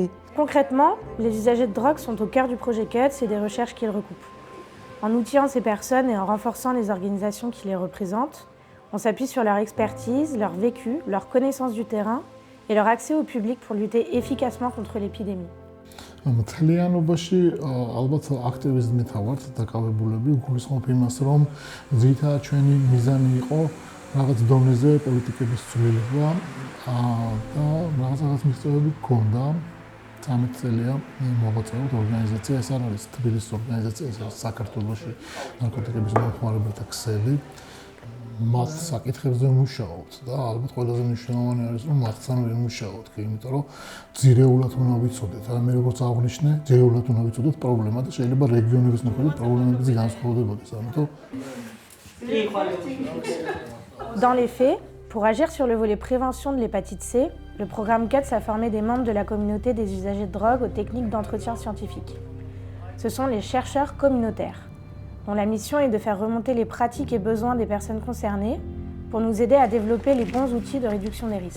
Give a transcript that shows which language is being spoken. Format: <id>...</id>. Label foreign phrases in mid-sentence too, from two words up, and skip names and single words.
<fr>Concrètement, les usagers de drogue sont au cœur du projet CUT et des recherches qu'ils recoupent. En outillant ces personnes et en renforçant les organisations qui les représentent, on s'appuie sur leur expertise, leur vécu, leur connaissance du terrain et leur accès au public pour lutter efficacement contre l'épidémie.</fr> <ka>მთლიანობაში ალბათ აქტივიზმით ვართ დაკავებულები, უგულისხმობ იმას, რომ ძირითადად ჩვენი მიზანი იყო რაღაც დონეზე პოლიტიკების ცვლილება და რაღაც მიღწევები გქონდა. 13 წელია მოღვაწეობთ ორგანიზაცია, ეს არ არის თბილისის ორგანიზაცია, ეს არის საქართველოში ნარკოტიკების მომხმარებელთა ქსელი. მათ საკითხებზე ვმუშაობთ და ალბათ ყველაზე მნიშვნელოვანი არის რომ მათთან ვიმუშაოთ, იმიტომ რომ ძირეულად უნდა ვიცოდეთ, აი მე როგორც აღნიშნე, ძირეულად უნდა ვიცოდეთ პრობლემა და შეიძლება რეგიონების მიხედვით პრობლემებიც განსხვავდებოდეს, ამიტომ</ka> <fr>Dans les faits, pour agir sur le volet prévention de l'hépatite C, le programme GUTS a formé des membres de la communauté des usagers de drogue aux techniques d'entretien scientifique. Ce sont les chercheurs communautaires, dont la mission est de faire remonter les pratiques et besoins des personnes concernées pour nous aider à développer les bons outils de réduction des risques.</fr>